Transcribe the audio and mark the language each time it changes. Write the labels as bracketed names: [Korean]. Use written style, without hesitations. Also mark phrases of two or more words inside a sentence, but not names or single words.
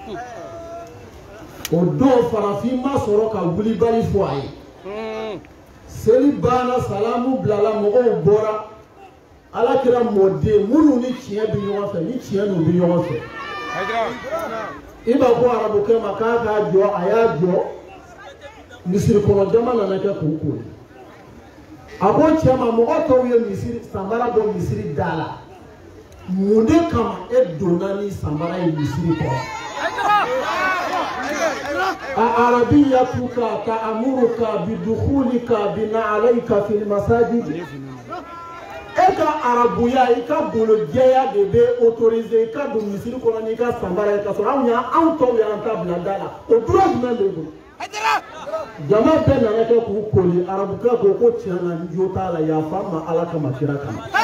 [Bambara] o don farafin ma sɔrɔ ka wulibali fɔ a ye seli banna salamu bilala mɔgɔw bɔra Alakira mɔden minnu ni tiɲɛ bɛ ɲɔgɔn fɛ ni tiɲɛ n'u bɛ ɲɔgɔn fɛ i b'a fɔ arabukɛ ma k'a k'a jɔ a y'a jɔ misiri kɔnɔ jama nana kɛ k'u kori a ko cɛ ma mɔgɔ tɔw ye misiri sanbara bɔ misiri da la mun de kama e donna ni sanbara ye misiri kɔnɔ [Arabic] أعربيتك تأمرك بدخولك بنعليك في المساجد [Bambara] e ka arabuya i ka bolo jɛya de bɛ autoriser i ka don misiri kɔnɔ n'i ka sanbara ye ka sɔrɔ anw tɔw y'an ta bila da la o droit jumɛn b'e bolo jama bɛɛ nana kɛ k'u koli arabukɛ ko tiɲɛ na n jo t'a la yafa n ma ala kama kira kama